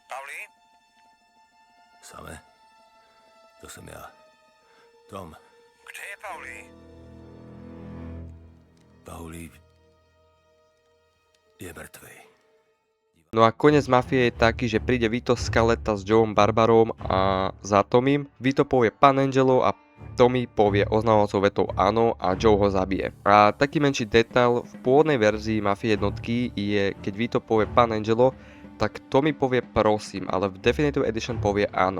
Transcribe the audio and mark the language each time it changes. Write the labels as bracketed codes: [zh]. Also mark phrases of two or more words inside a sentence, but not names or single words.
[cs] Pauli? Same? To jsem já. Tom. Kde je Pauli? Pauli je mrtvej. [sk] No a koniec Mafie je taký, že príde Vito Scaletta s Joeom Barbarom a za Tomim. Vito povie Pan Angelo a Tommy povie oznamovacou vetou áno a Joe ho zabije. A taký menší detail, v pôvodnej verzii Mafie jednotky je, keď Vito povie Pan Angelo, tak Tommy povie prosím, ale v [en] Definitive Edition [sk] povie áno.